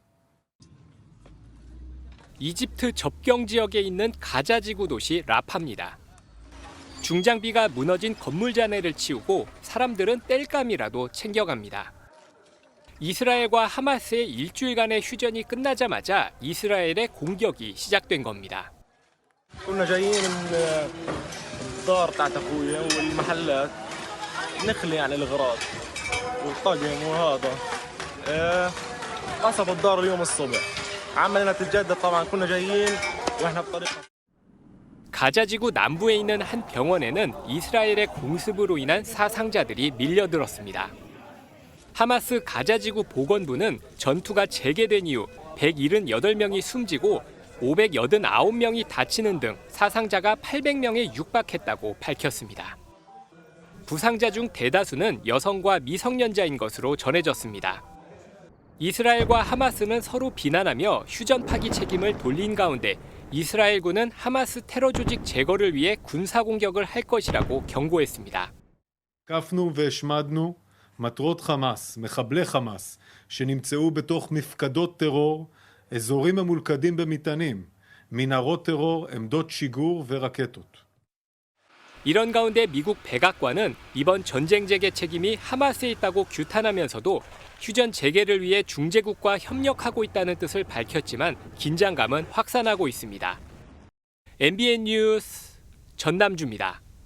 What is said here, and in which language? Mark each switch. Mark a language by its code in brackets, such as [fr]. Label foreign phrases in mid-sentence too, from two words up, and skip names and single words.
[ko] 이집트 접경 지역에 있는 가자 지구 도시 라파입니다. 중장비가 무너진 건물 잔해를 치우고 사람들은 땔감이라도 챙겨갑니다. 이스라엘과 하마스의 일주일간의 휴전이 끝나자마자 이스라엘의 공격이 시작된 겁니다. [ar] كنا جايين الدار بتاعت اخويا والمحلات نخلي يعني الاغراض والطقم وهذا قصف الدار اليوم الصبح عملنا تتجدد طبعا كنا جايين واحنا بطريق [ko] 가자지구 남부에 있는 한 병원에는 이스라엘의 공습으로 인한 사상자들이 밀려들었습니다. 하마스 가자지구 보건부는 전투가 재개된 이후 178명이 숨지고 589명이 다치는 등 사상자가 800명에 육박했다고 밝혔습니다. 부상자 중 대다수는 여성과 미성년자인 것으로 전해졌습니다. 이스라엘과 하마스는 서로 비난하며 휴전 파기 책임을 돌린 가운데 이스라엘군은 하마스 테러 조직 제거를 위해 군사 공격을 할 것이라고 경고했습니다. [he] תקפנו והשמדנו מטרות חמאס, מחבלי חמאס, שנמצאו בתוך מפקדות טרור, אזורים ממולכדים במטענים, מנהרות טרור, עמדות שיגור ורקטות. [ko] 이런 가운데 미국 백악관은 이번 전쟁 재개 책임이 하마스에 있다고 규탄하면서도 휴전 재개를 위해 중재국과 협력하고 있다는 뜻을 밝혔지만 긴장감은 확산하고 있습니다. MBN 뉴스 전남주입니다.